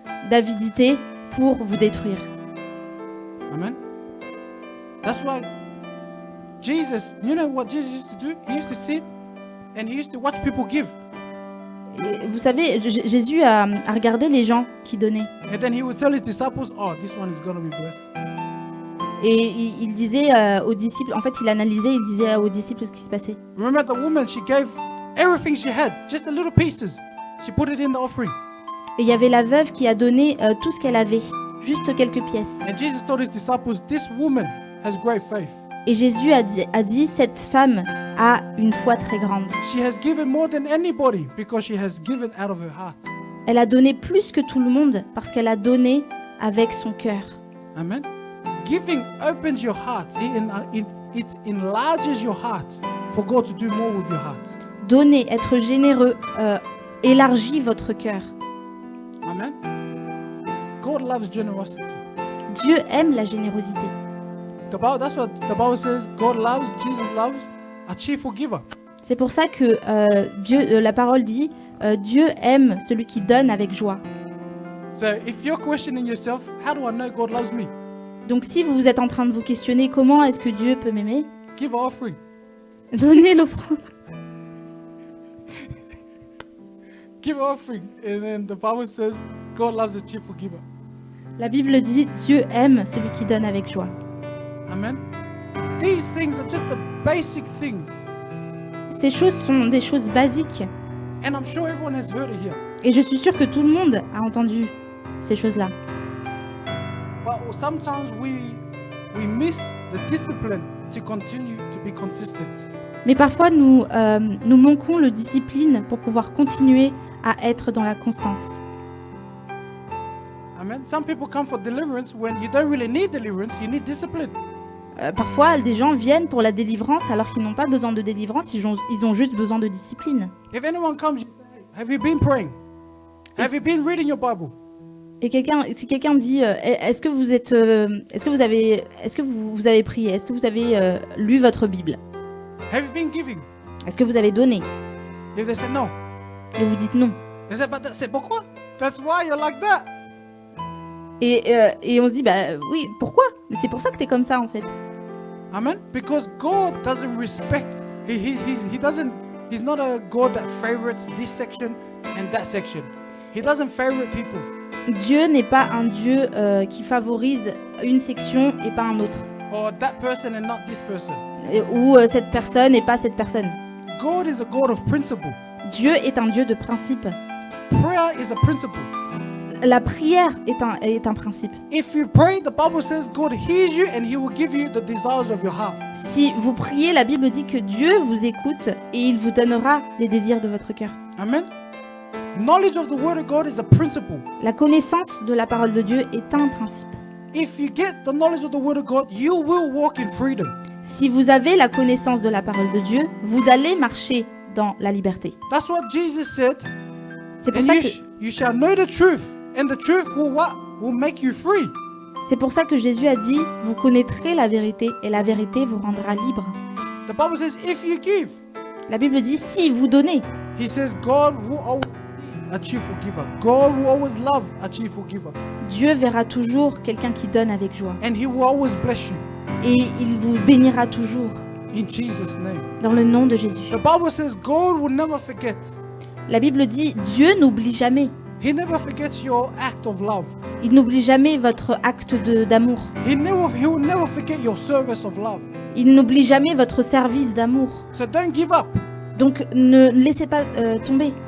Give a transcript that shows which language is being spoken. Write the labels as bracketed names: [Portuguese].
[French] d'avidité pour vous détruire. [English] Amen. That's why Jesus, you know what Jesus used to do? He used to sit and he used to watch people give. [French] Et vous savez, Jésus a regardé les gens qui donnaient. [English] And then he would tell his disciples, oh, this one is going to be blessed. [French] Et il disait aux disciples, en fait il analysait, il disait aux disciples ce qui se passait. [English] Remember the woman, she gave everything she had, just the little pieces. She put it in the offering. [French] Et il y avait la veuve qui a donné tout ce qu'elle avait, juste quelques pièces. [English] And Jesus told his disciples, this woman has great faith. [French] Et Jésus a dit, cette femme a une foi très grande. [English] She has given more than anybody because she has given out of her heart. [French] Elle a donné plus que tout le monde parce qu'elle a donné avec son cœur. [English] Amen. Giving opens your heart. It enlarges your heart for God to do more with your heart. [French] Donner, être généreux, élargit votre cœur. [English] Amen. God loves generosity. [French] Dieu aime la générosité. [English] That's what the Bible says. God loves, Jesus loves a cheerful giver. [French] C'est pour ça que la parole dit Dieu aime celui qui donne avec joie. [English] So if you're questioning yourself, how do I know God loves me? [French] Donc si vous êtes en train de vous questionner comment est-ce que Dieu peut m'aimer, [English] Give an offering. [French] donnez l'offrande. [English] Give an offering. And then the Bible says God loves a cheerful giver. [French] La Bible dit Dieu aime celui qui donne avec joie. [English] Amen. These things are just the basic things. [French] Ces choses sont des choses basiques. [English] And I'm sure everyone has heard it here. [French] Et je suis sûre que tout le monde a entendu ces choses-là. [English] But sometimes we miss the discipline to continue to be consistent. [French] Mais parfois, nous manquons le discipline pour pouvoir continuer à être dans la constance. [English] Amen. Some people come for deliverance when you don't really need deliverance, you need discipline. [French] Parfois, des gens viennent pour la délivrance alors qu'ils n'ont pas besoin de délivrance, ils ont juste besoin de discipline. [English] If anyone comes, you say, have you been praying? Have you been reading your Bible? [French] Et si quelqu'un dit est-ce que vous avez prié? Est-ce que vous avez lu votre Bible? [English] Have you been giving? [French] Est-ce que vous avez donné? [English] If they say no, [French] Et vous dites non. [English] they say, but [French] c'est pourquoi? [English] That's why you're like that. [French] Et on se dit oui, pourquoi? Mais c'est pour ça que t'es comme ça en fait. [English] Amen. Because God doesn't respect. He's not a God that favorites this section and that section. He doesn't favorite people. [French] Dieu n'est pas un Dieu qui favorise une section et pas un autre. [English] Or that person and not this person. [French] Ou cette personne et pas cette personne. [English] God is a God of principle. [French] Dieu est un Dieu de principe. [English] Prayer is a principle. [French] La prière est un principe. [English] If you pray, the Bible says God hears you and He will give you the desires of your heart. [French] Si vous priez, la Bible dit que Dieu vous écoute et il vous donnera les désirs de votre cœur. [English] Amen. Knowledge of the Word of God is a principle. [French] La connaissance de la parole de Dieu est un principe. [English] If you get the knowledge of the Word of God, you will walk in freedom. [French] Si vous avez la connaissance de la parole de Dieu, vous allez marcher dans la liberté. [English] That's what Jesus said. [French] C'est pour [English] And [French] ça [English] you, [French] que [English] you shall know the truth, and the truth will what? Will make you free. [French] C'est pour ça que Jésus a dit « Vous connaîtrez la vérité et la vérité vous rendra libre [English] The Bible says if you give, ». [French] La Bible dit « Si vous donnez [English] He says God will always be a cheerful giver. God will always love a cheerful giver. ». [French] Dieu verra toujours quelqu'un qui donne avec joie. [English] And He will always bless you. [French] Et il vous bénira toujours [English] In Jesus' name. [French] dans le nom de Jésus. [English] The Bible says God will never forget. [French] La Bible dit « Dieu n'oublie jamais ». [English] He never forgets your act of love. [French] Il n'oublie jamais votre acte d'amour. [English] He will never forget your service of love. [French] Il n'oublie jamais votre service d'amour. [English] So don't give up. [French] Donc ne laissez pas tomber.